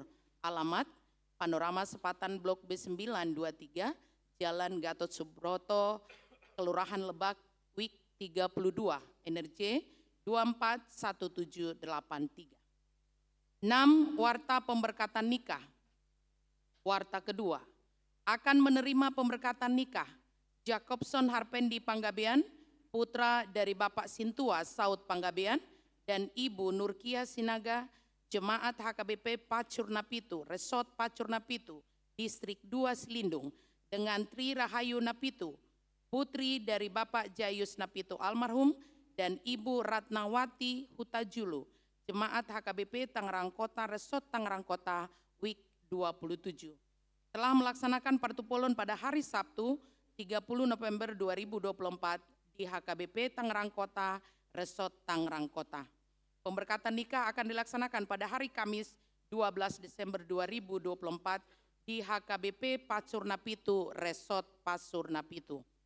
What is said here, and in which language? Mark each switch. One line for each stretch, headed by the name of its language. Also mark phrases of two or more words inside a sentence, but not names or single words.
Indonesian: Alamat, Panorama Sepatan Blok B923, Jalan Gatot Subroto, Kelurahan Lebak, WIK 32, NRJ 241783. 6. Warta pemberkatan nikah. Warta kedua, akan menerima pemberkatan nikah Jacobson Harpendi Panggabean, putra dari Bapak Sintua Saud Panggabean dan Ibu Nurkia Sinaga, Jemaat HKBP Pacurnapitu, Resort Pacurnapitu, Distrik 2 Selindung, dengan Tri Rahayu Napitu, putri dari Bapak Jayus Napitu almarhum, dan Ibu Ratnawati Hutajulu, Jemaat HKBP Tangerang Kota, Resort Tangerang Kota, WIK 27. Telah melaksanakan partupolon pada hari Sabtu 30 November 2024 di HKBP Tangerang Kota, Resort Tangerang Kota. Pemberkatan nikah akan dilaksanakan pada hari Kamis 12 Desember 2024 di HKBP Pacurnapitu, Resort Pacurnapitu.